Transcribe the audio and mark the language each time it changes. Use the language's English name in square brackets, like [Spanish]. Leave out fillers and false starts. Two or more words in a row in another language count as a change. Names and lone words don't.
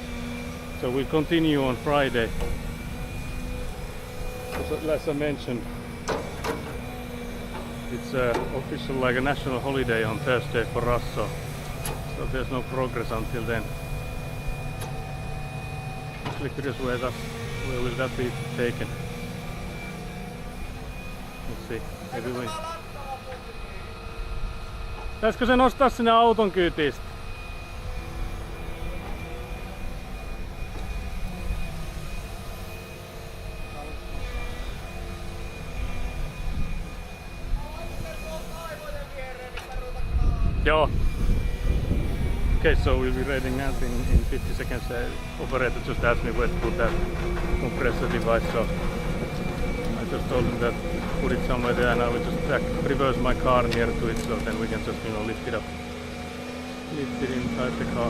[English] So we'll continue on Friday. As I mentioned, it's official like a national holiday on Thursday for us, so there's no progress until then. Actually curious where will that be taken. Let's see, maybe we... [Finnish] Pitäisikö se nostaa sinne auton kyytistä? Joo. [English] Okay, so we'll be raiding that in 50 seconds. Operator just asked me where to put that compressor device, so I just told him that put it somewhere there, and I will just reverse my car near to it, so then we can just, you know, lift it up, lift it inside the car.